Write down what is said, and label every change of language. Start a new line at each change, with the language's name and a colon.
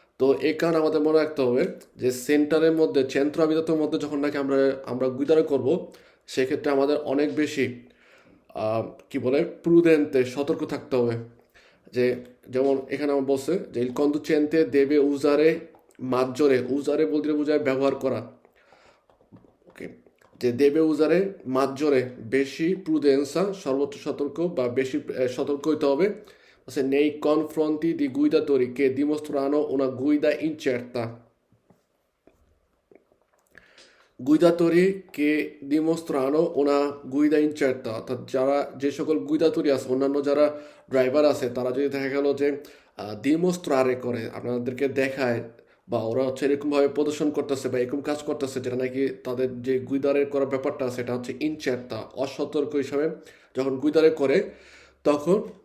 Bangla: তো এই কারণে আমাদের মনে রাখতে হবে যে সেন্টারের মধ্যে, চেন্ত্র আবিদাতের মধ্যে যখন নাকি আমরা গুইদারে করব, সেক্ষেত্রে আমাদের অনেক বেশি কি বলে প্রুদেন্তে, সতর্ক থাকতে হবে। যে যেমন এখানে আমার বলছে যে
Italian: ইল কন্দুচেন্তে দেবে উজারে মাজ্জরে,
Bangla: উজারে বলতে বোঝায় ব্যবহার করা। ওকে, যে দেবে উজারে মাজ্জরে, বেশি প্রুদেন্সা, সর্বোচ্চ সতর্ক বা বেশি সতর্ক হইতে হবে।
Italian: Nei confronti di guidatori che dimostrano una guida incerta. গুইদাতরি কে ডিমোস্ট্রানো ওনা গুইদা ইনচার্টা,
Bangla: অর্থাৎ যারা, যে সকল গুইদাতরি আছে, অন্যান্য যারা ড্রাইভার আছে, তারা যদি দেখা গেল যে ডিমোস্ট্রারে করে, আপনাদেরকে দেখায়, বা ওরা হচ্ছে এরকমভাবে প্রদর্শন করতেছে বা এরকম কাজ করতেছে, যেটা নাকি তাদের যে গুইদারের করার ব্যাপারটা আছে, এটা হচ্ছে ইনচার্টা, অসতর্ক হিসাবে যখন গুইদারে করে, তখন